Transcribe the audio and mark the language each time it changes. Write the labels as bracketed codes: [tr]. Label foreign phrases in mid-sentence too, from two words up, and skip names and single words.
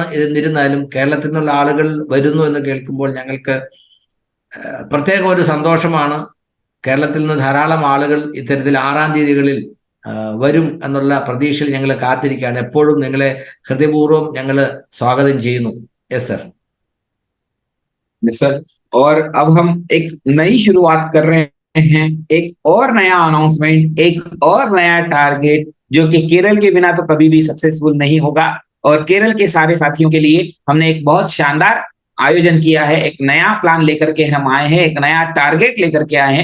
[ml] എന്നിരുന്നാലും കേരളത്തിൽ നിന്നുള്ള ആളുകൾ വരുന്നു എന്ന് കേൾക്കുമ്പോൾ ഞങ്ങൾക്ക് പ്രത്യേക ഒരു സന്തോഷമാണ്. കേരളത്തിൽ നിന്ന് ധാരാളം ആളുകൾ ഇത്തരത്തിൽ 6-ാം തീയതികളിൽ വരും എന്നുള്ള പ്രതീക്ഷയിൽ ഞങ്ങൾ കാത്തിരിക്കുകയാണ്. എപ്പോഴും നിങ്ങളെ ഹൃദയപൂർവ്വം ഞങ്ങൾ സ്വാഗതം ചെയ്യുന്നു. [en] yes sir. [hi] सर, और अब हम एक नई शुरुआत कर रहे हैं, एक और नया अनाउंसमेंट, एक और नया टारगेट जो कि केरल के बिना तो कभी भी सक्सेसफुल नहीं होगा। और केरल के सारे साथियों के लिए हमने एक बहुत शानदार आयोजन किया है, एक नया प्लान लेकर के हम आए हैं, एक नया टारगेट लेकर के आए हैं।